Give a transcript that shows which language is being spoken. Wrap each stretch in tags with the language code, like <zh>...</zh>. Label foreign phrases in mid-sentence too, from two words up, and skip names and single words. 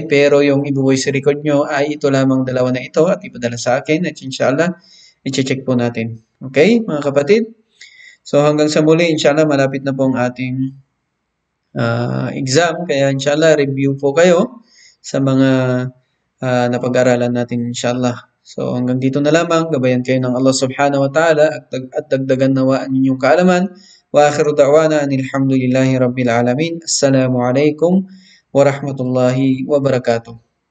<tl>Pero yung i-</tl> <en>voice record</en> <tl>nyo ay ito lamang dalawa na ito at ipadala sa akin at inshallah, i-check po natin. Okay, mga kapatid? So hanggang sa muli, inshallah, malapit na po ang ating exam. Kaya inshallah, review po kayo sa mga napag-aralan natin, inshallah. So hanggang dito na lamang, gabayan kayo ng Allah</tl> <ar>سبحانه وتعالى</ar> <tl>at dagdagan nawa ang inyong kaalaman.</tl> <ar>وآخر دعوانا أن الحمد لله رب العالمين. السلام عليكم ورحمة الله وبركاته.</ar>